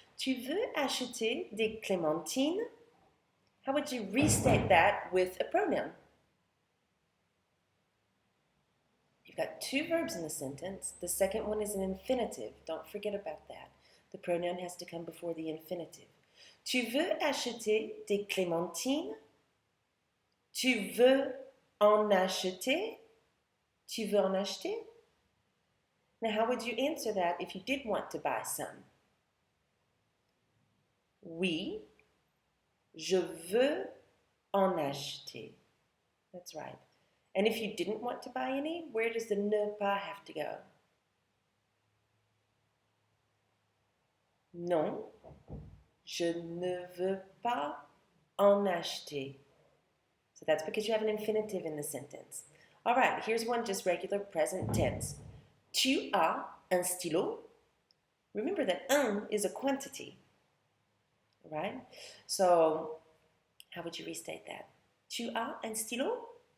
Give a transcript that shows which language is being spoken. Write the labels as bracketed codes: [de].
[fr] Tu veux acheter des clémentines? [en] How would you restate that with a pronoun? You've got two verbs in the sentence. The second one is an infinitive. Don't forget about that. The pronoun has to come before the infinitive. [fr] Tu veux acheter des clémentines? Tu veux en acheter? Tu veux en acheter? [en] Now, how would you answer that if you did want to buy some? [fr] Oui, je veux en acheter. [en] That's right. And if you didn't want to buy any, where does the ne pas have to go? [fr] Non, je ne veux pas en acheter. [en] So that's because you have an infinitive in the sentence. All right, here's one just regular present tense. [fr] Tu as un stylo? [en] Remember that un is a quantity, right? So how would you restate that? [fr] Tu as un stylo?